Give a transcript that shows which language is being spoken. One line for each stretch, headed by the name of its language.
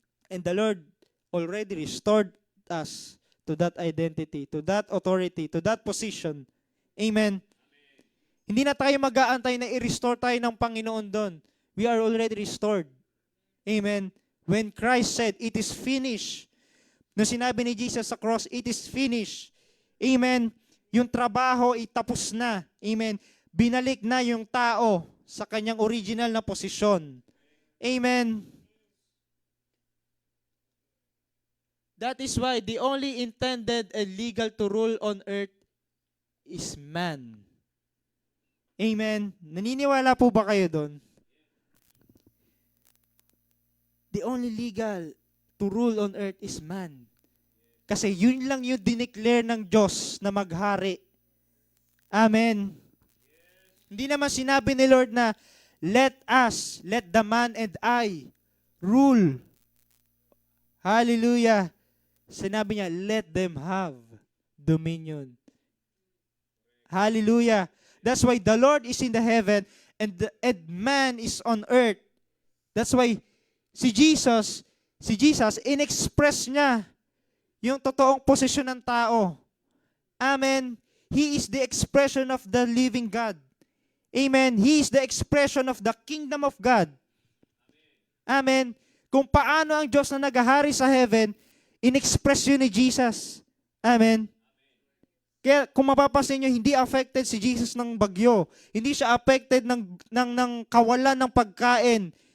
English: And the Lord already restored us to that identity, to that authority, to that position. Amen.
Filipino: Hindi na tayo mag-aantay na i-restore tayo ng Panginoon doon.
English: We are already restored. Amen. When Christ said, it is finished.
Filipino: Nung sinabi ni Jesus sa cross,
English: it is finished.
Filipino: Amen. Yung trabaho ay tapos na. Amen. Binalik na yung tao sa kanyang original na posisyon. Amen.
English: That is why the only intended and legal to rule on earth is man. Amen.
Filipino: Naniniwala po ba kayo doon?
English: The only legal to rule on earth is man.
Filipino: Kasi yun lang yung dineclare ng Diyos na maghari. Amen. Hindi naman sinabi ni Lord na,
English: let the man and I rule.
Filipino: Hallelujah. Sinabi niya,
English: let them have dominion.
Filipino: Hallelujah.
English: That's why the Lord is in the heaven and man is on earth.
Filipino: That's why si Jesus, in-express niya yung totoong posisyon ng tao. Amen.
English: He is the expression of the living God. Amen. He is the expression of the kingdom of God. Amen.
Filipino: Kung paano ang Diyos na naghahari sa heaven, in-express yun ni Jesus. Amen. Kaya kung mapapansin nyo, hindi affected si Jesus ng bagyo. Hindi siya affected ng kawalan ng pagkain.